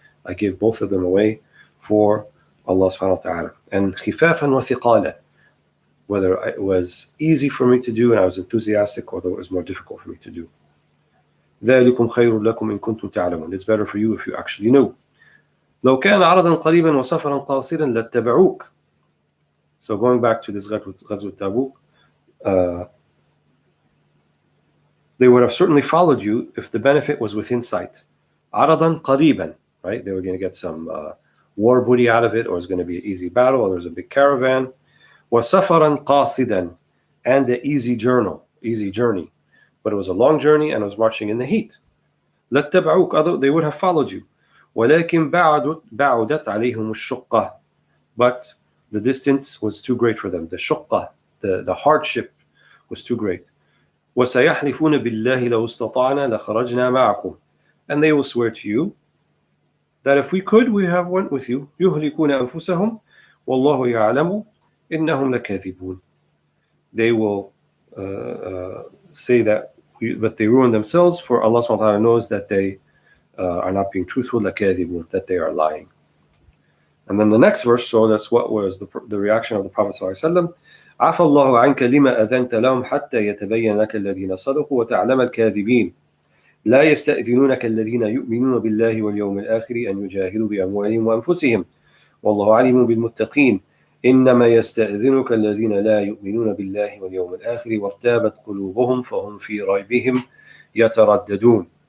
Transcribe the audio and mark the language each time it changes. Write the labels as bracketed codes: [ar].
[en] I gave both of them away for Allah subhanahu wa ta'ala. And [ar] khifafan wa thiqala, [en] whether it was easy for me to do and I was enthusiastic, or whether it was more difficult for me to do. [ar] ذَلِكُمْ خَيْرٌ لَكُمْ إِن كُنتُمْ تَعْلَمُونَ. [en] It's better for you if you actually knew. [ar] لو كان عرضا قريبا وسفرا قاصرا لاتبعوك. [en] So going back to this Ghazwat Tabuk, they would have certainly followed you if the benefit was within sight. [ar] عرضا قريبا, right? [en] They were going to get some war booty out of it, or it's going to be an easy battle, or there's a big caravan. [ar] وسفرا قاصدا, [en] and the easy journey. But it was a long journey and it was marching in the heat. لاتبعوك, although they would have followed you. [ar] ولكن بعدت عليهم الشقة, [en] but the distance was too great for them. The shuqqah, the hardship was too great. [ar] وسيحلفون بالله لو استطعنا لخرجنا معكم, [en] and they will swear to you that if we could, we have went with you. [ar] يهلكون أنفسهم والله يعلم إنهم لكاذبون. [en] They will say that, but they ruin themselves, for Allah subhanahu wa ta'ala knows that they are not being truthful, لكاذبون, that they are lying. And then the next verse, so that's what was the reaction of the Prophet ﷺ. [ar] عفى الله عنك لما أذنت لهم حتى يتبين لك الذين صدقوا وتعلم الكاذبين لا يستأذنونك الذين يؤمنون بالله واليوم الآخر أن يجاهدوا بأموالهم وأنفسهم والله عليم بالمتقين إنما يستأذنك الذين لا يؤمنون بالله واليوم الآخر وارتابت قلوبهم فهم في ريبهم يترددون.